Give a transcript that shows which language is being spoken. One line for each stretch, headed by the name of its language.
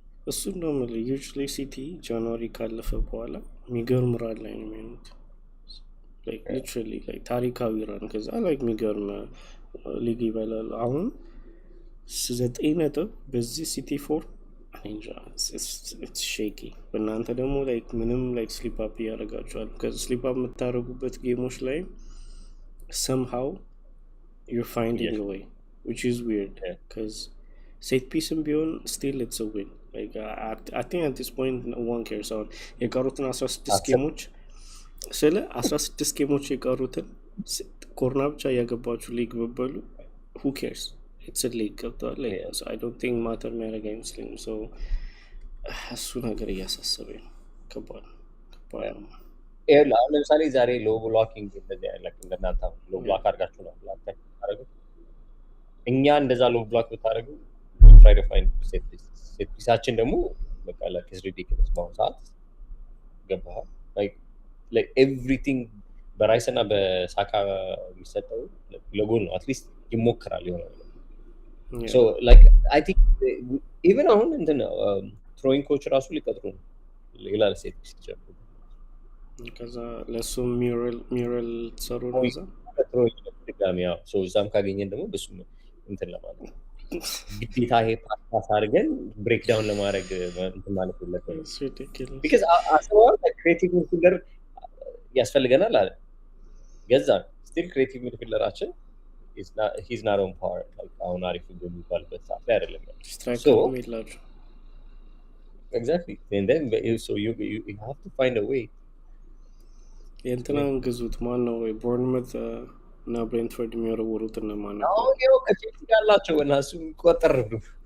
Amharic: እሱ ነው ማለት usually ሲቲ ጃንዋሪ ካለፈ በኋላ የሚገርም ራን ላይ ነው የሚሆኑት።
English: like literally like
Amharic: ታሪካዊ ራን ከዛ like የሚገርም ሊግ ይበላል። አሁን 9 ነጥብ በዚህ ሲቲ 4 እንጃ
English: it's shaky።
Amharic: በእናንተ ደግሞ like ምንም
English: like sleep up
Amharic: ያደርጋችኋል። ከዛ sleep up የምታደርጉበት ጌሞች ላይ
English: somehow you're finding a way which is weird because set piece beyond still it's a win. like I think at this point no one cares on
Amharic: የቀሩትን 16 ጌሞች ስለ 16 ጌሞች የቀሩትን ኮርና ብቻ ያገባችሁ ሊግ በበሉ
English: who cares it's a league like so I don't think matter
Amharic: የሚያደርግ አይመስለኝም።
English: so
Amharic: እሱ ነገር እያሳሰበኝ ነው። ከባድ ለምሳሌ ዛሬ ሎ ብሎኪንግ እንደዚህ አይነት እንደናንተ ሎ ብሎክ አድርጋችሁ ነው አድርገው እኛ እንደዛ ሎ ብሎክ ብታደርጉ
English: try to find set piece
Amharic: ደግሞ በቃ
English: like is ridiculous
Amharic: በአሁኑ ሰዓት ገባህ like everything በራይስ እና በሳካ የሚሰጠው ለጎል ነው አትሊስት ይሞክራል የሆነ
English: so like I think even
Amharic: አሁን እንትን ትሮይንግ ኮች ራሱ ሊቀጥሩ ነው ሌላ ሴት ሲጀምሩ ከዛ ለሱም ሚውራል ተሰሩ ነው እዛ ትሮይንግ ድጋሚ ያው so እዛም ካገኘን ደግሞ በሱ እንትን ለማለት ግዴታ ይሄ ፓስ አድርገን ብሬክ ዳውን ለማድረግ እንትን ማለት የለብንም because
English: አስዋል ክሬቲቭ ሚድፊልደር
Amharic: ያስፈልገናል አለ ገዛ still ክሬቲቭ ሚድፊልደራችን
English: he's not on par like
Amharic: አሁን አሪፍ የሚባልበት ሰዓት ላይ አይደለም
English: ስትራይከር ሚድላጅ exactly and then so you have to find a way
Amharic: የእንትናን ግዙት ማን ነው ወይ ቦርንመት እና ብሬንትፎርድ የሚወረውሩት እና ማን ነው አሁን ይኸው ከቼልሲ ያላቸው እና እሱ ቆጠር ብሎ